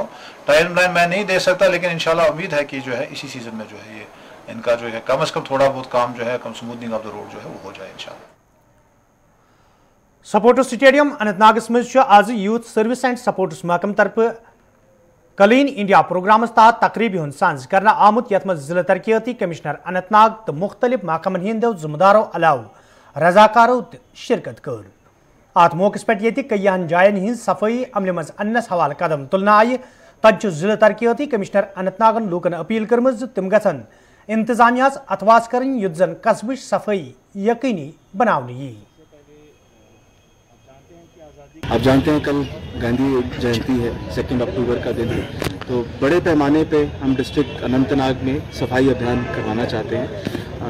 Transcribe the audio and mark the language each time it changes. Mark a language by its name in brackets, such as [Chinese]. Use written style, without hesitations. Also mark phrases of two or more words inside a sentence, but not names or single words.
[Hindi] टाइम लाइन मैं नहीं दे सकता, लेकिन इंशाल्लाह उम्मीद है कि इसी सीज़न में ये इनका कम अज़ कम थोड़ा बहुत काम कम [English] smoothening of the road [Hindi] वो हो जाए इंशाल्लाह। [Kashmiri] सपोर्ट्स स्टेडियम अनंतनागस मज आज यूथ सर्विस एंड सपोर्ट्स महकम तरफ क्लीन इंडिया प्रोग्रामस तहत तकरीबी हुंद सांझ करना आमुत यथ मज जिला तरक्याती कमिश्नर अनंतनाग तो मुख्तलिफ महकमन हिंदो जिम्मेदारों अलाव रजाकारों शिरकत कर। अत मौके पे कईन जायन हज सफाई अमल मज अन्नस हवाले कदम तुलना आय तत जिला तरक्याती कमिश्नर अनंतनागन लूकन अपील कर्म तम गन इंतजामिया अथवास कर युद्ध जन कस्बच सफाई यकीनी बनाने यी। [Hindi] आप जानते हैं कल गांधी जयंती है, 2 अक्टूबर का दिन है, तो बड़े पैमाने पे हम डिस्ट्रिक्ट अनंतनाग में सफाई अभियान करवाना चाहते हैं।